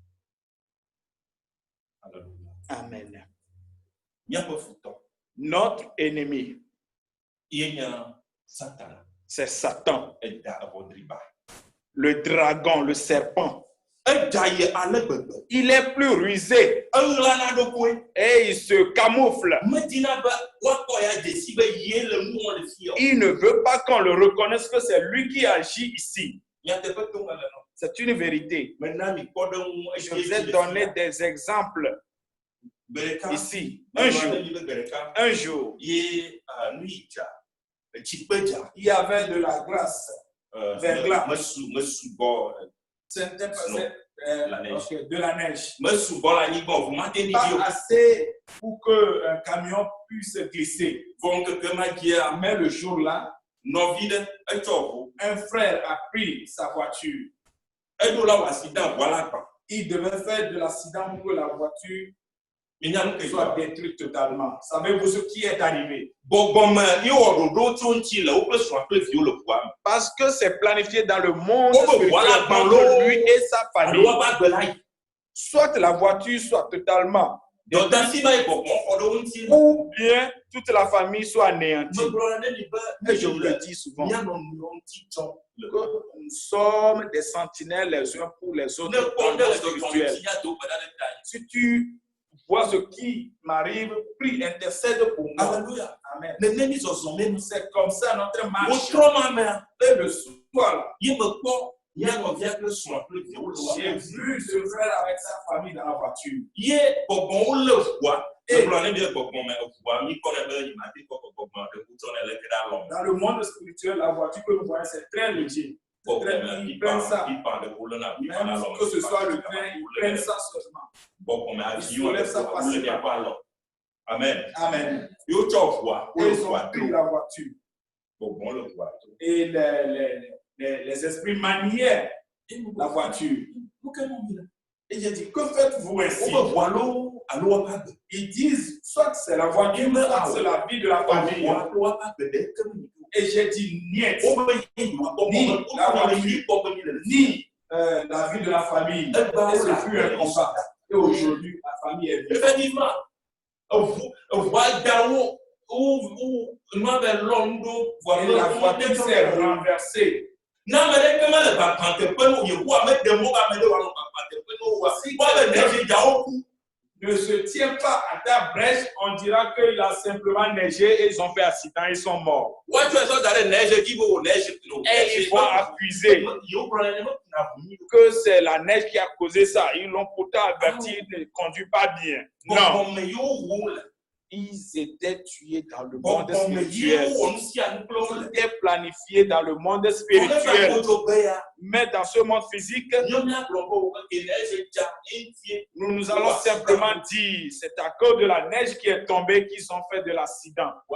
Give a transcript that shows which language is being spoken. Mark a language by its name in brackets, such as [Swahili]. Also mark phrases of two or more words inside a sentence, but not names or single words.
[Ewe] Amen. Míaƒe futɔ. [French] Notre ennemi, [Ewe] Yenye Satan. [French] c'est Satan, [Ewe] Eda eʋɔdriba. [French] le dragon, le serpent. [Ewe] Eda ye ale gbegbe. [French] Il est plus rusé [Ewe] Eɣlana ɖokui. [French] et il se camoufle. [Ewe] Medina be woakpɔ ya dzesi be ye le nuwɔ le fi. [French] Il ne veut pas qu'on le reconnaisse que c'est lui qui agit ici. [Ewe] Nyateƒe to me le no. [French] C'est une vérité. [Ewe] Mena mi kpɔ ɖe ŋu. [French] Je vous ai donné des exemples ici. Un jour, [Ewe] Ye nu yi dza. Etsikpe dza. [French] il y avait de la glace. Verglas. [Ewe] Mesubɔ. [French] C'était La neige. okay, de la neige. [Ewe] Mesubɔ la anyigba o ma te ɖi [French] Pas [Ewe] o. [French] assez pour qu'un camion puisse glisser. [Ewe] Vɔ ŋkeke ma dzia. [French] Mais le jour-là, [Ewe] Nɔvi ɖe etsɔ ʋu. [French] un frère a pris sa voiture. [Ewe] Eɖo la wɔ accident ʋua la gba. [French] Il devait faire de l'accident pour que la voiture [Ewe] Minya nu ke [French] soit [Ewe] dzɔ. [French] détruite totalement. Savez-vous ce qui est arrivé? [Ewe] Gbɔgbɔme ye wɔ ɖoɖo tso ŋuti le woƒe srɔ̃ kple viwo le ʋua me. [French] Parce que c'est planifié dans le monde Oh, spirituel voilà, entre lui et sa [Ewe] Alo [French] famille. [Ewe] woƒe agbe la yi. [French] Soit la voiture soit totalement [Ewe] Dɔdasi va yi gbɔgbɔ xɔ ɖe wo ŋuti. [French] ou bien toute la famille soit anéantie. [Ewe] Megblɔ na ne mi [French] Et je vous le [Ewe] be [French] dis souvent, [Ewe] míanɔ nuwo ŋuti tsɔm. [French] que nous sommes des sentinelles les uns pour les [Ewe] Ne [French] autres. [Ewe] kpɔ [French] dans [Ewe] ɖe [French] le [Ewe] le [French] monde [Ewe] dzɔdzɔ [French] spirituel. [Ewe] ŋuti ya do gbe ɖa ɖe ta yi. [French] Si tu vois ce qui m'arrive, prie, intercède pour moi. Alléluia. Amen. [Ewe] Nene mi zɔzɔ me nu. [French] C'est comme ça notre marche. [Ewe] Wotrɔ ma mea. [French] Et le soir, [Ewe] Ye me kpɔ míanɔvia kple srɔ̃ kple viwo le [French] j'ai [Ewe] ʋua me. [French] vu ce frère avec sa famille dans la voiture. [Ewe] Ye gbɔgbɔwo lé ʋua. Egblɔ ne mi gbɔgbɔ me ʋua mi kɔ ne be yi ma te kɔ gbɔgbɔ ɖe kutsɔ ne le ke ɖe alɔ me. [French] Dans le monde spirituel, la voiture que nous voyons, c'est très léger. C'est très, [Ewe] Gbɔgbɔme [French] ils prennent ça. [Ewe] pipa ɖe wo lé na pipa na [French] Même [Ewe] alɔ me. [French] que ce soit le train, ils prennent ça seulement. [Ewe] Gbɔgbɔme [French] Ils [Ewe] aviwo le [French] soulèvent ça [Ewe] ʋua le [French] facilement. [Ewe] miaƒe alɔ. Amen. Amen. Yewo tsɔ ʋua [French] Et [Ewe] wo le [French] ils ont [Ewe] ʋua [French] pris [Ewe] to. [French] la voiture. [Ewe] Gbɔgbɔ le ʋua to. [French] Et les esprits manièrent la voiture. Et j'ai dit, que faites-vous ainsi? [Ewe] Woƒe ʋua lo alo woƒe agbe. [French] Ils disent, soit c'est la voiture, soit c'est la vie de la famille. [Ewe] Ʋua kple woƒe agbe ɖe ke me. [French] Et j'ai dit, niet. [Ewe] Wobe ye yiwa gbɔgbɔ [French] Ni [Ewe] me. [French] la [Ewe] Wofɔ le [French] voiture. [Ewe] yi gbɔ be mi le le fi. [French] Ni la vie de la famille. Et ce fut un combat. Et aujourd'hui, la famille est vivante. Effectivement, [Ewe] ʋua dawo wo nua bɛ lɔ nu ɖo [French] Et la voiture s'est renversée. [Ewe] N'ame ɖeke mele gbagba teƒe no Yehowa meɖe mɔ be ame ɖe wòanɔ gbagba teƒe no woa. Woabe neige dzawo ku. [French] Ne se tient pas à ta brèche, on dira qu'il a simplement neigé et ils ont fait accident, ils sont morts. [Ewe] Woatsɔ esɔ da ɖe neige dzi be wò neige no. [French] Et ils vont accuser [Ewe] Yewo gblɔ ne mekuna ʋu mi. [French] que c'est la neige qui a causé ça. Ils l'ont pourtant averti, il ne conduit pas bien. Non, [Ewe] Gbɔgbɔme yewo wɔm le. [French] Ils étaient tués dans le Bon, monde bon, mais spirituel. on s'y a nous plomb. Ils étaient planifiés dans le monde spirituel. Mais dans ce monde physique, nous allons simplement dire c'est à cause de la neige qui est tombée qu'ils ont fait de l'accident.